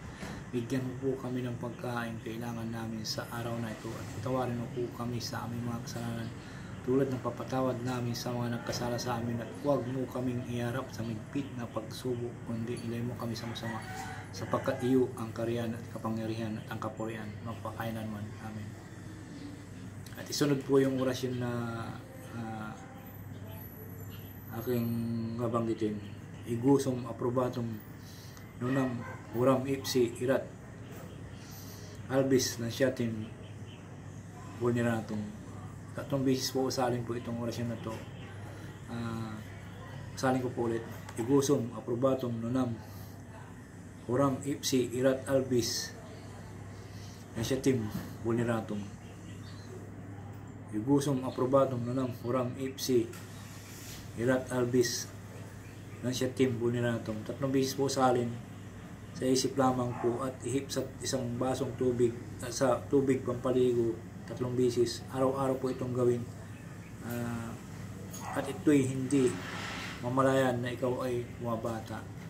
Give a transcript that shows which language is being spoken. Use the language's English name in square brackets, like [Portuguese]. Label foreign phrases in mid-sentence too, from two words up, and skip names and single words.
[Filipino] Bigyan mo po kami ng pagkain kailangan namin sa araw na ito at patawarin mo po kami sa aming mga kasalanan tulad ng papatawad namin sa mga nagkasala sa amin, at huwag mo kaming iharap sa migpit na pagsubok, kundi ilay mo kami sa masama, sapagkat iyo ang kariyan at kapangyarihan at ang kapurihan magpakailanman. Amen. At isunod po yung orasyon na aking babanggitin. [Latin] Igusum aprobatum nunam uram ipsi irat albis nasyatim vulneratum. [Filipino] Tatlong beses po usalin po itong orasyon na to. Usalin ko po ulit. [Latin] Igusum aprobatum nunam uram ipsi irat albis nasyatim vulneratum. Igusum aprobatum nunam uram ipsi irat albis nasyatim vulneratum. [Filipino] Tatlong beses po salin sa isip lamang po at ihip sa isang basong tubig, sa tubig pampaligo, tatlong beses. Araw-araw po itong gawin. At ito'y hindi mamalayan na ikaw ay bumabata.